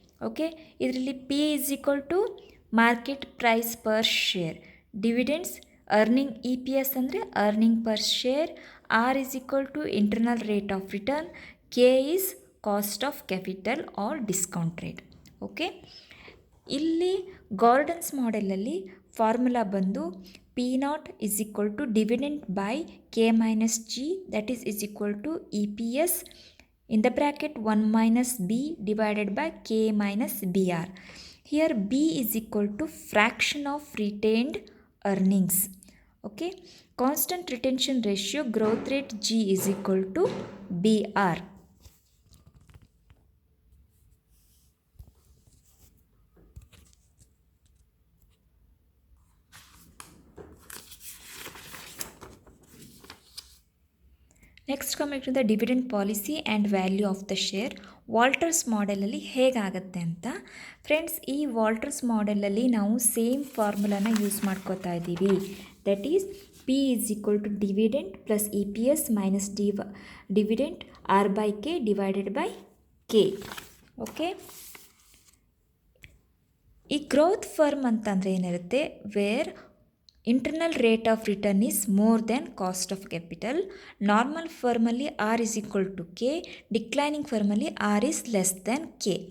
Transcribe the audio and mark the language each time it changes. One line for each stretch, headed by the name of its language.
English: Okay, ಇದರಲ್ಲಿ P is equal to market price per share, dividends earning EPS ಅಂದರೆ earning per share, R is equal to internal rate of return, K is cost of capital or discount rate. Okay,
Kannada: ಇಲ್ಲಿ gardens ಮಾಡೆಲಲ್ಲಿ formula ಬಂದು
English: P0 is equal to dividend by K minus G, that is equal to EPS in the bracket 1 minus B divided by K minus BR. Here B is equal to fraction of retained earnings. Okay, constant retention ratio growth rate G is equal to BR. Next coming to the dividend policy and value of the share.
Kannada: Walters ಮಾಡೆಲಲ್ಲಿ ಹೇಗಾಗುತ್ತೆ ಅಂತ friends, ಈ Walters ಮಾಡೆಲಲ್ಲಿ ನಾವು same ಫಾರ್ಮುಲಾನ use ಮಾಡ್ಕೋತಾ ಇದ್ದೀವಿ.
English: That is P is equal to dividend plus EPS minus dividend R by K divided by K. Okay,
Kannada: ಈ growth firm ಅಂತಂದರೆ ಏನಿರುತ್ತೆ,
English: Where internal rate of return is more than cost of capital. Normal ಫರ್ಮಲ್ಲಿ R is equal to K, declining ಫರ್ಮಲ್ಲಿ R is less than K.